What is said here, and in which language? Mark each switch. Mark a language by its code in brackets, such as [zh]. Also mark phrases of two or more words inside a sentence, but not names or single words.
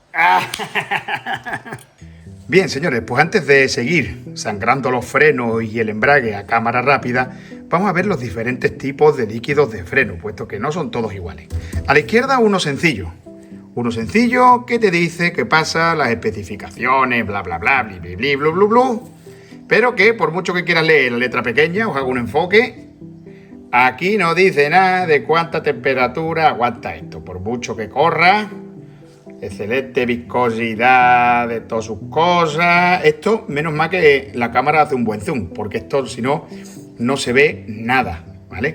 [es] Bien, señores, pues antes de seguir sangrando los frenos y el embrague a cámara rápida, vamos a ver los diferentes tipos de líquidos de freno, puesto que no son todos iguales. A la izquierda uno sencillo. Uno sencillo que te dice que pasa las especificaciones, bla, bla, bla, bli, bli, bli, blu, blu, blu, pero que por mucho que quieras leer la letra pequeña, os hago un enfoque. Aquí no dice nada de cuánta temperatura aguanta esto, por mucho que corra. Excelente viscosidad de todas sus cosas. Esto, menos mal que la cámara hace un buen zoom, porque esto, si no, no se ve nada, ¿vale?